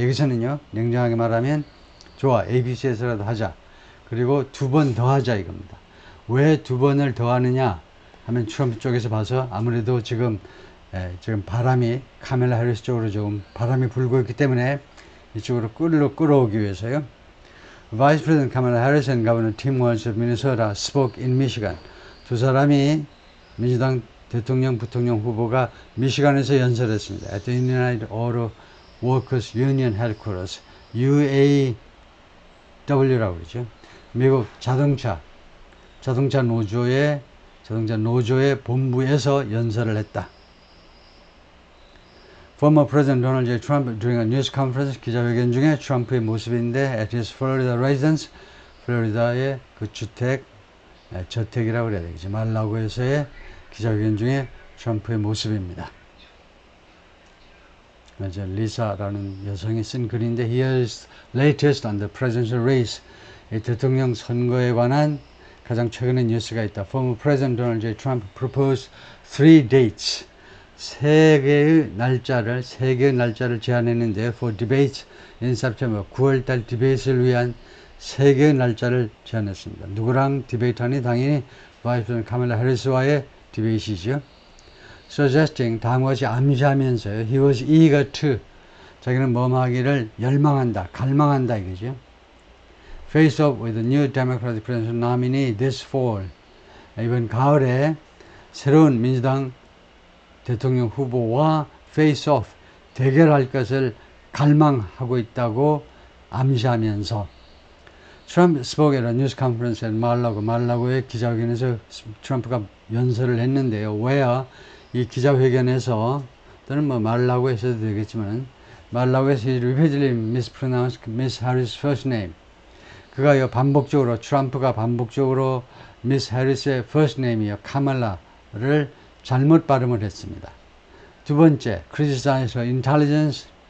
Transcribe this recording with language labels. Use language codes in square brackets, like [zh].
[ko] 여기서는요 냉정하게 말하면 좋아 ABC에서라도 하자. 그리고 2번 더 하자 이겁니다. 왜 2번을 더 하느냐 하면 트럼프 쪽에서 봐서 아무래도 지금 바람이 카멀라 해리스 쪽으로 좀 바람이 불고 있기 때문에 이쪽으로 끌어오기 위해서요. [en] Vice President Kamala Harris and Governor Tim Walz of Minnesota spoke in Michigan. [ko] 두 사람이 민주당 대통령, 부통령 후보가 미시간에서 연설했습니다. [en] At the United Auto Workers Union Headquarters, [ko] UAW라고 그러죠. 미국 자동차 노조의 본부에서 연설을 했다. [en] Former President Donald J. Trump during a news conference [ko] 기자회견 중에 트럼프의 모습인데 [en] at his Florida residence, [ko] 플로리다의 그 저택이라고 그래야 되겠죠. 말라고에서의 기자회견 중에 트럼프의 모습입니다. 리사라는 여성이 쓴 글인데 [en] Here's latest on the presidential race. [ko] 대통령 선거에 관한 가장 최근의 뉴스가 있다. [en] Former President Donald J. Trump proposed 3 dates. [ko] 3개의 날짜를 제안했는데 [en] for debates in September [ko] 9월달 디베이트를 위한 3개의 날짜를 제안했습니다. 누구랑 디베이트하니? 당연히 바이스 프레지던트 카멀라 해리스와의 디베이트이죠. [en] Suggesting [ko] 다음과 같이 암시하면서요. [en] He was eager to [ko] 자기는 뭐하기를 열망한다, 갈망한다 이거죠. [en] Face off with the new Democratic presidential nominee this fall. [ko] 이번 가을에 새로운 민주당 대통령 후보와 face off 대결할 것을 갈망하고 있다고 암시하면서 [en] Trump spoke at a news conference at [ko] 말라고의 기자회견에서 트럼프가 연설을 했는데요. [en] where [ko] 이 기자회견에서 또는 말라고에서도 되겠지만 말라고에서 [en] he repeatedly mispronounced Miss Harris' first name. [ko] 그가요 트럼프가 반복적으로 Miss Harris의 first name이요 카말라를 잘못 발음을 했습니다. 두 번째, [en] criticize her intelligence.